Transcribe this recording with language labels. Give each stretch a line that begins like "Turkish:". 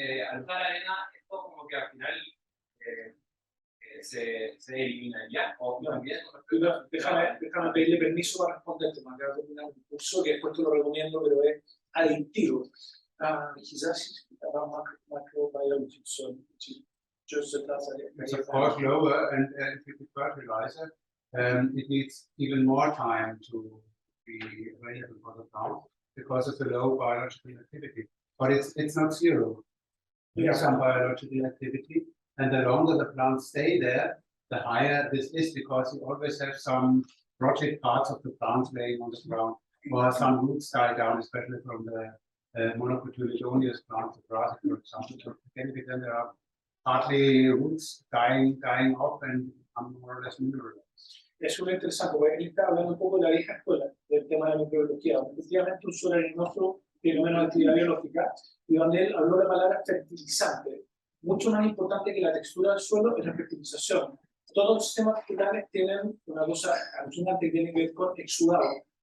Spanish: Al usar arena, esto como que al final se eliminaría, o también déjame pedirle permiso para responderte, me acabo de terminar un curso que después te lo recomiendo, pero es adictivo. Quizás
English: microbiology, so just it's of course lower, and if you put fertilizer, it needs even more time to be available for the plant because of the low biological activity. But it's not zero. There's some biological activity, and the longer the plants stay there, the higher this is, because you always have some project parts of the plant laying on the ground, or some roots die down, especially from the monocotyledonous plants, the grass, for example. So then there are partly roots dying off and become more or less mineralized.
Spanish: Es súper interesante, porque él está hablando un poco de la vieja escuela, del tema de la microbiología, donde efectivamente un suelo arenoso tiene menos actividad biológica, y donde él habló de la palabra fertilizante. Mucho más importante que la textura del suelo es la fertilización. Todos los sistemas vegetales tienen una cosa alucinante que tiene que ver con exudado.